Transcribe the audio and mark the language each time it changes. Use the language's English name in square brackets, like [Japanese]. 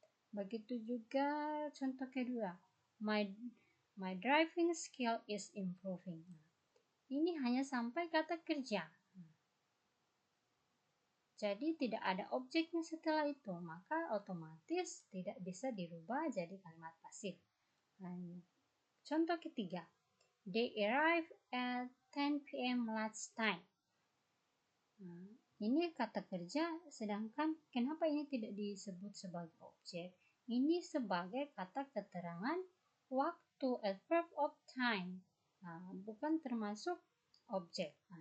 [Indonesian] Begitu juga contoh kedua, [English] my driving skill is improving. [Indonesian] Ini hanya sampai kata kerja. Jadi tidak ada objeknya setelah itu, maka otomatis tidak bisa dirubah jadi kalimat pasif. Contoh ketiga, [English] they arrived at 10 p.m. last time. [Indonesian] Ini kata kerja, sedangkan kenapa ini tidak disebut sebagai objek? Ini sebagai kata keterangan waktu, [English] adverb of time, [Indonesian] bukan termasuk objek.